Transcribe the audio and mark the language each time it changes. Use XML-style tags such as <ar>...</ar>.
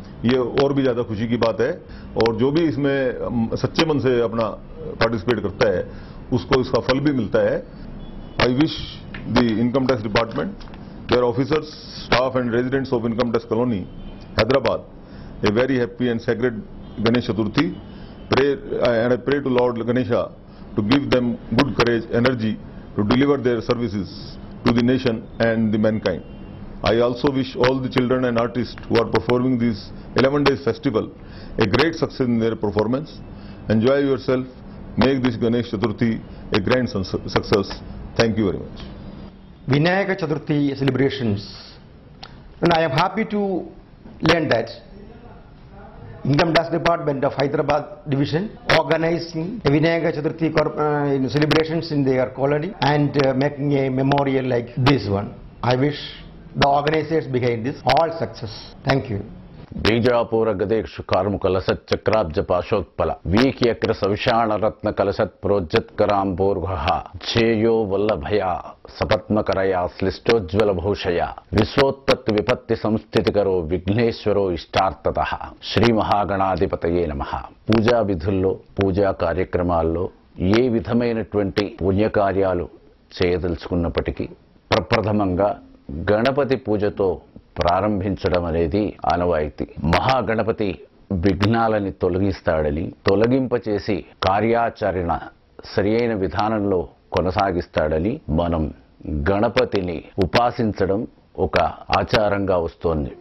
<hi>ये और भी ज्यादा खुशी की बात है और जो भी इसमें सच्चे मन से अपना पार्टिसिपेट करता है उसको इसका फल भी मिलता है।</hi> <en>I wish the income tax department, their officers, staff and residents of income tax colony Hyderabad a very happy and sacred Ganesh Chaturthi. I pray to Lord Ganesha to give them good courage, energy to deliver their services to the nation and the mankind. I also wish all the children and artists who are performing this 11 days festival a great success in their performance. Enjoy yourself. Make this Ganesh Chaturthi a grand success. Thank you very much. Vinayaka Chaturthi celebrations. And I am happy to learn that Income Tax Department of Hyderabad Division organizing Vinayaka Chaturthi celebrations in their colony and making a memorial like this one. I wish the organizers behind this all success. Thank you.</en> <sa>Bijapur गदेक्षु कार्मुक लसत् चक्राब्ज पाशोत्पल वीक्यक्र सविषाण रत्न कलशत् प्रोज्जत कराम्बोर्घः झेयो वल्लभया सपत्मकरया श्लिष्टोज्ज्वल भूषया विश्वोत्पत्ति विपत्ति संस्थितिकरो विघ्नेश्वरो इष्टार्थतः श्री महागणाधिपतये नमः।</sa> <te>పూజా విధుల్లో పూజా కార్యక్రమాల్లో ఏ విధమైనటువంటి పుణ్యకార్యాలు చేయదలుచుకున్నప్పటికీ ప్రప్రథమంగా గణపతి పూజతో ప్రారంభించడం అనేది ఆనవాయితీ. మహాగణపతి విఘ్నాలని తొలగిస్తాడని, తొలగింపచేసి కార్యాచరణ సరియైన విధానంలో కొనసాగిస్తాడని మనం గణపతిని ఉపాసించడం ఒక ఆచారంగా వస్తోంది.</te>